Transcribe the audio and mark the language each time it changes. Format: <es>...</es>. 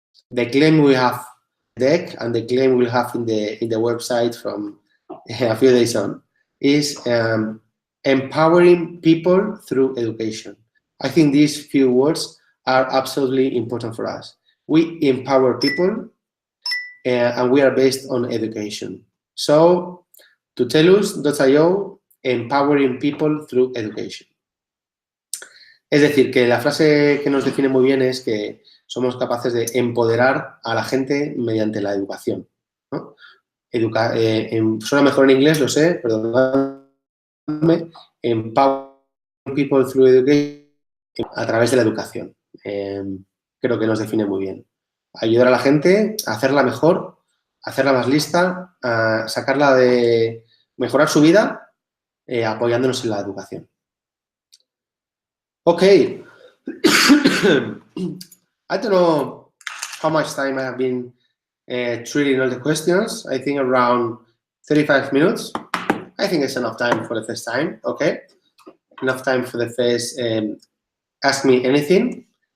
<en>The claim we have deck and the claim we'll have in the website from a few days on is empowering people through education. I think these few words are absolutely important for us. We empower people and we are based on education. So, Tutellus.io, empowering people through education.</en> <es>Es decir, que la frase que nos define muy bien es que somos capaces de empoderar a la gente mediante la educación, ¿no? Suena mejor en inglés, lo sé, perdóname.</es> <en>Empower people through education,</en> <es>a través de la educación. Creo que nos define muy bien. Ayudar a la gente a hacerla mejor, a hacerla más lista, a sacarla de... mejorar su vida apoyándonos en la educación.</es> <en>Okay. I don't know how much time I have been treating all the questions. I think around 35 minutes. I think it's enough time for the first time, okay? enough time for the first Ask Me Anything.</en>